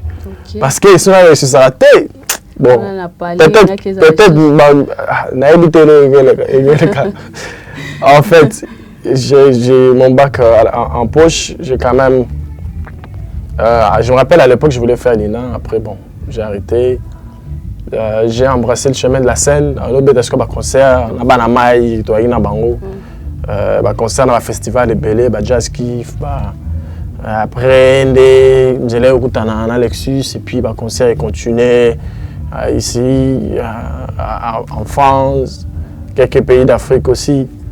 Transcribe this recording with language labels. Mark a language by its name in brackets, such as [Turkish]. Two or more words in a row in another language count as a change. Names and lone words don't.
[French] Parce que si on a réussi ça raté, bon, peut-être, n'a évité le cas. En fait, j'ai mon bac en poche, j'ai quand même... je me rappelle à l'époque, je voulais faire l'INA, après bon, j'ai arrêté. J'ai embrassé le chemin de la scène, un autre concert, na Banamaï, na Bango, concert dans le festival de Belé, Jazz Kiff, après j'ai eu un Lexus et puis le concert est continué ici, en France, quelques pays d'Afrique aussi.